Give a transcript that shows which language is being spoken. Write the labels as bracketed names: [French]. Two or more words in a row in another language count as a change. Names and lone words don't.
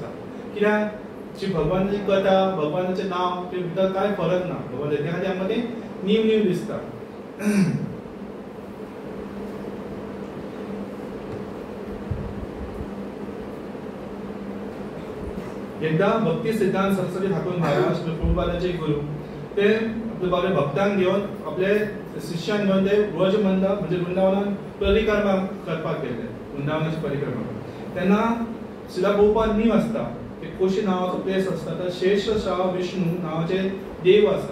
[Konkani] कित्याक जी भगवानाची कथा, भगवानाचें नांव ते भितर कांय फरक ना. भगवान त्या खातीर आमकां तें न्यू दिसता. एकदा भक्ती सिद्धांत सरस्वती ठाकूर महाराज प्रभुपादाचे गुरु ते आपले बाबा भक्तांक घेवन आपले शिष्यांक घेवन ते व्रजमंडळ म्हणजे वृंदावनात परिक्रमा करपाक गेले. वृंदावनाची परिक्रमा तेन्ना श्रीला प्रभुपाद नीव आसता. एक कोशी नावाचो प्लेस आसता. तर शेषशाह विष्णू नावाचे देव आसा.